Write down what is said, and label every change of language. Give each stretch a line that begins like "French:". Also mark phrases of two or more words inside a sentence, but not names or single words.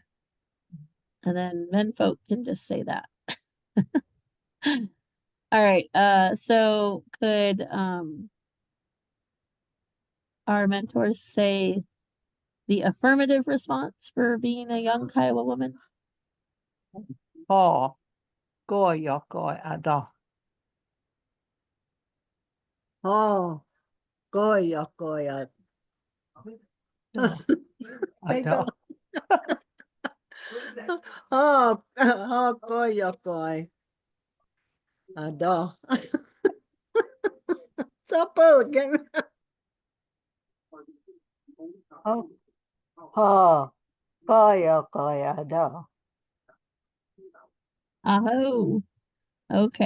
English: And then men folk can just say that. All right. So could our mentors say the affirmative response for being a young Kiowa woman?
Kiowa: Ha goy yakoi ada. Oh, goy yakoi.
English: They go.
Kiowa: Oh, goy yakoi.
English: Ada. Supper again.
Kiowa: Oh, ha, kaya kaya da.
English: Oh, okay.